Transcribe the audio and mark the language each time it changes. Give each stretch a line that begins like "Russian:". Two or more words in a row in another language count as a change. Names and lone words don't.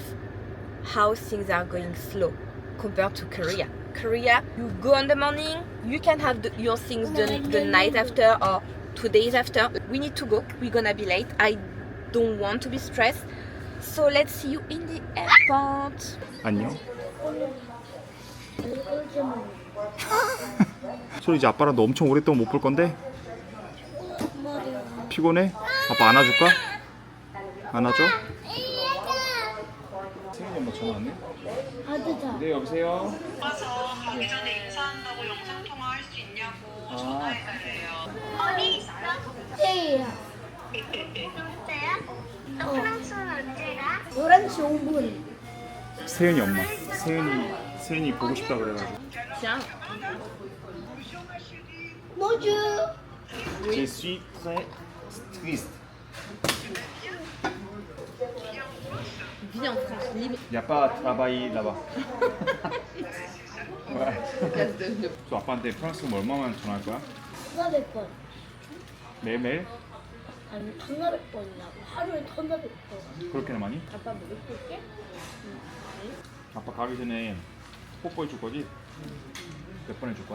English: How things are going slow compared to Korea. Korea, you go in the morning, you can have your things the night after or 2 days after. We need to go, we're gonna be late. I don't want to be stressed. So let's see you in the airport.
Korean: 안녕. 소리 이제 아빠랑 너 엄청 오랫동안 못 볼 건데 피곤해? 아빠 안아줄까? 안아줘? 세윤이 엄마 전화 왔네? 아드자. 네 여보세요? 가기 전에 인사한다고 영상 통화할 수 있냐고 전화해달래요. 세이야. 진짜야? 너 프랑스는 언제가? 11시 5분. 세윤이 엄마 세윤이 보고 싶다 그래가지고 Tiens, 뭐지?
French: Je suis très triste. vis en France libre. Y a pas travail là-bas. Place de
Korean: 또 아빠한테 프랑스 얼마만 전화할 거야? 1,400번. 매일매일? 아니 1,400번이라고. 하루에 1,400번. 그렇게나 많이? 아빠 뭐 먹을게? 아빠 가기 전에 뽀뽀해 줄 거지? 몇 번 해줄 거야?